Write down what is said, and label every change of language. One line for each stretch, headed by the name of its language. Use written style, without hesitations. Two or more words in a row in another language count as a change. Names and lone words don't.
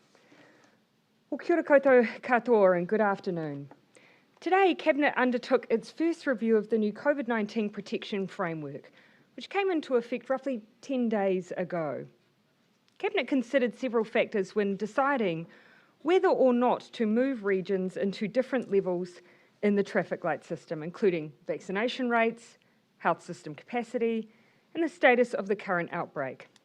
English: Well,
Māori: kia ora koutou katoa
English: and good afternoon. Today, Cabinet undertook its first review of the new COVID-19 protection framework, which came into effect roughly 10 days ago. Cabinet considered several factors when deciding whether or not to move regions into different levels in the traffic light system, including vaccination rates, health system capacity, and the status of the current outbreak.